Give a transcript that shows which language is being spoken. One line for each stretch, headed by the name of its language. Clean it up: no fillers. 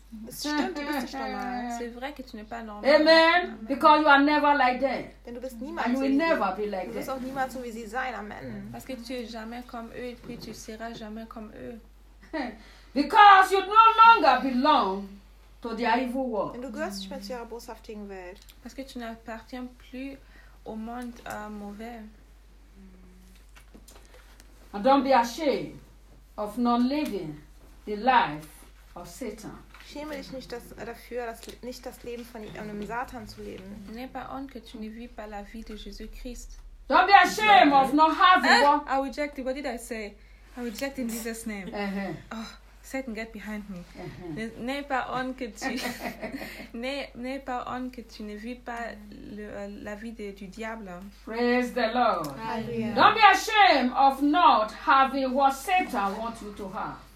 French: C'est vrai que tu n'es pas normal. Amen.
English: Because you are never like that.
German: Denn du bist niemals
English: and you will never be like that.
German: Du wirst auch niemals so wie sie sein. Amen.
French: Parce que tu es jamais comme eux et puis tu seras jamais comme eux.
English: Because you no longer belong to their evil world.
German: Denn du gehörst nicht mehr zu ihrer boshaftigen Welt.
French: Parce que tu n'appartiens plus au monde mauvais.
English: And don't be ashamed of not living the life of Satan.
German: Schäme dich nicht dafür, nicht das Leben von einem Satan zu leben.
French: N'aie pas honte que tu ne vis pas la vie de Jésus-Christ.
English: Don't be ashamed of not having I reject it. What did I say? I reject in Jesus' name. Oh, Satan, get behind me.
French: N'aie pas honte que tu ne vis pas la vie du diable.
English: Praise the Lord. Alleluia. Don't be ashamed of not having what Satan wants you to have.